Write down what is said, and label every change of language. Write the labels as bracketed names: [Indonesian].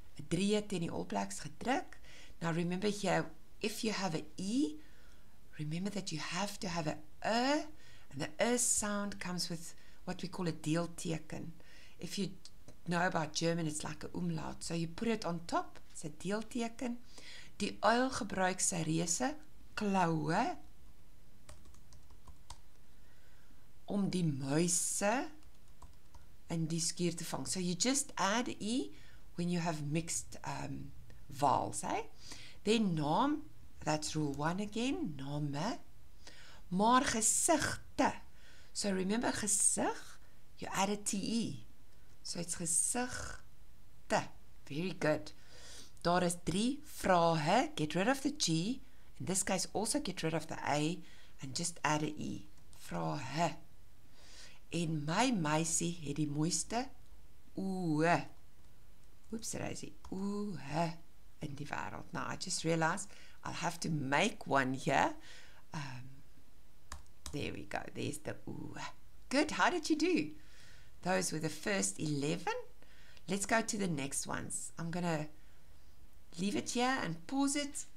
[Afrikaans] 'n drieë teen die All Blacks gedruk. [English] Now remember here, if you have an E, remember that you have to have an and the sound comes with what we call a deelteken. If you know about German, it's like a umlaut. So you put it on top, it's a deelteken. [Afrikaans] Die uil gebruik sy reuse kloue om die muise in die skuur te vang. [English] So you just add E when you have mixed vowels, eh? Then naam, that's rule 1 again, name. [Afrikaans] Maar gesigte. [English] So remember gesig, you add a TE. So it's gesigte. Very good. [Afrikaans] Daar is 3 vrae, [English] get rid of the G, in this case also get rid of the A, and just add a E. [Afrikaans] Vrae. En my meisie het die mooiste oë. Oops, Rosie. Oë in die wêreld. [English] Now I just realized I'll have to make one here. There we go. There's the oë. Good. How did you do? Those were the first 11. Let's go to the next ones. I'm going to leave it here and pause it.